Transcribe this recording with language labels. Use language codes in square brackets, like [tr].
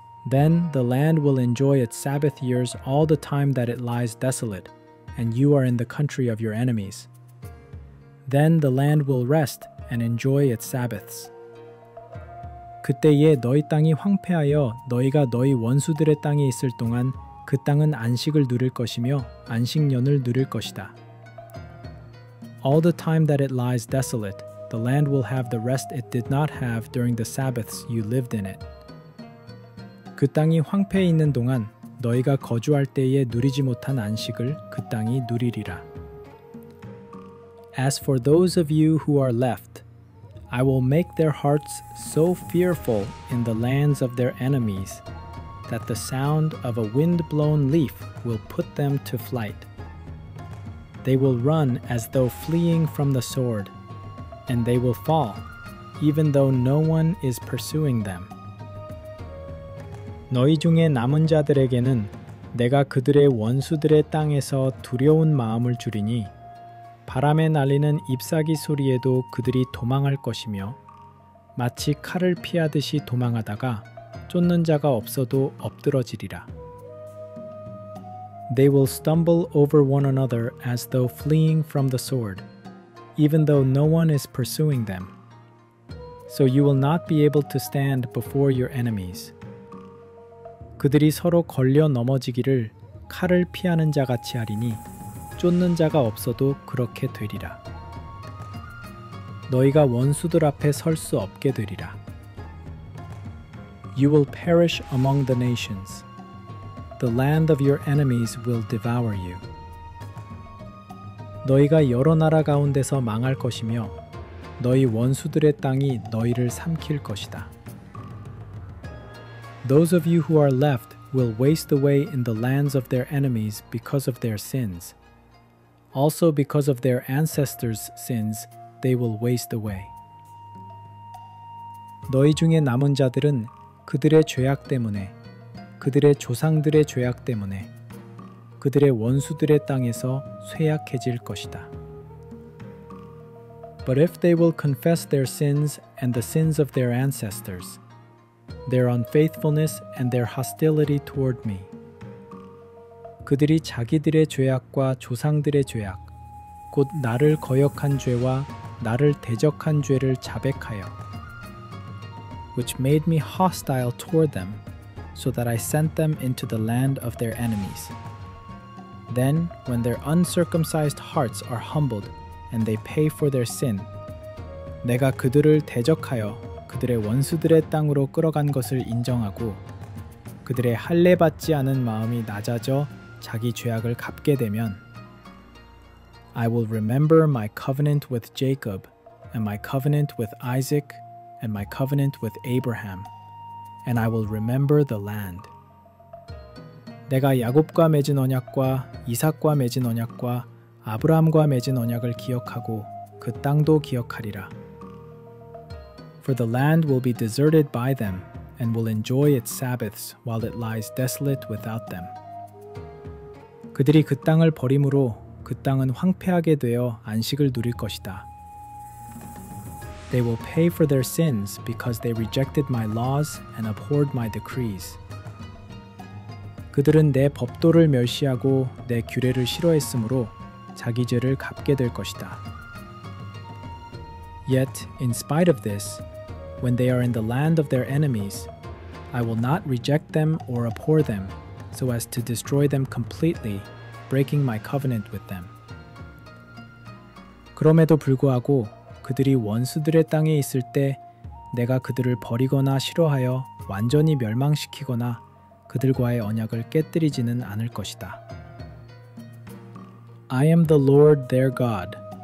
[en] Then the land will enjoy its Sabbath years all the time that it lies desolate, and you are in the country of your enemies. Then the land will rest and enjoy its Sabbaths. [ko] 그때에 너희 땅이 황폐하여 너희가 너희 원수들의 땅에 있을 동안 그 땅은 안식을 누릴 것이며 안식년을 누릴 것이다. [en] All the time that it lies desolate, the land will have the rest it did not have during the Sabbaths you lived in it. [ko] 그 땅이 황폐해 있는 동안 너희가 거주할 때에 누리지 못한 안식을 그 땅이 누리리라. [en] As for those of you who are left, I will make their hearts so fearful in the lands of their enemies that the sound of a wind-blown leaf will put them to flight. They will run as though fleeing from the sword, and they will fall, even though no one is pursuing them. [ko] 너희 중에 남은 자들에게는 내가 그들의 원수들의 땅에서 두려운 마음을 주리니 바람에 날리는 잎사귀 소리에도 그들이 도망할 것이며 마치 칼을 피하듯이 도망하다가 쫓는 자가 없어도 엎드러지리라. [en] They will stumble over one another as though fleeing from the sword, even though no one is pursuing them. So you will not be able to stand before your enemies. [ko] 그들이 서로 걸려 넘어지기를 칼을 피하는 자 같이 하리니 쫓는 자가 없어도 그렇게 되리라. 너희가 원수들 앞에 설 수 없게 되리라. [en] You will perish among the nations. the land of your enemies will devour you. [ko] 너희가 여러 나라 가운데서 망할 것이며 너희 원수들의 땅이 너희를 삼킬 것이다. [en] Those of you who are left will waste away in the lands of their enemies because of their sins. Also because of their ancestors' sins, they will waste away. [ko] 너희 중에 남은 자들은 그들의 죄악 때문에, 그들의 조상들의 죄악 때문에, 그들의 원수들의 땅에서 쇠약해질 것이다. [en] But if they will confess their sins and the sins of their ancestors, their unfaithfulness and their hostility toward me, [ko] 그들이 자기들의 죄악과 조상들의 죄악, 곧 나를 거역한 죄와 나를 대적한 죄를 자백하여, [en] which made me hostile toward them, so that I sent them into the land of their enemies. Then, when their uncircumcised hearts are humbled and they pay for their sin, [ko] 내가 그들을 대적하여 그들의 원수들의 땅으로 끌어간 것을 인정하고 그들의 할례 받지 않은 마음이 낮아져 자기 죄악을 갚게 되면 [en] I will remember my covenant with Jacob and my covenant with Isaac and my covenant with Abraham, and I will remember the land. [ko] 내가 야곱과 맺은 언약과 이삭과 맺은 언약과 아브라함과 맺은 언약을 기억하고 그 땅도 기억하리라. [en] For the land will be deserted by them and will enjoy its Sabbaths while it lies desolate without them. [ko] 그들이 그 땅을 버림으로 그 땅은 황폐하게 되어 안식을 누릴 것이다. [en] They will pay for their sins because they rejected my laws and abhorred my decrees. [ko] 그들은 내 법도를 멸시하고 내 규례를 싫어했으므로 자기 죄를 갚게 될 것이다. [en] Yet, in spite of this, when they are in the land of their enemies, I will not reject them or abhor them, so as to destroy them completely, breaking my covenant with them. [ko] 그럼에도 불구하고 그들이 원수들의 땅에 있을 때 내가 그들을 버리거나 싫어하여 완전히 멸망시키거나 그들과의 언약을 깨뜨리지는 않을 것이다. [en] I am the Lord their God.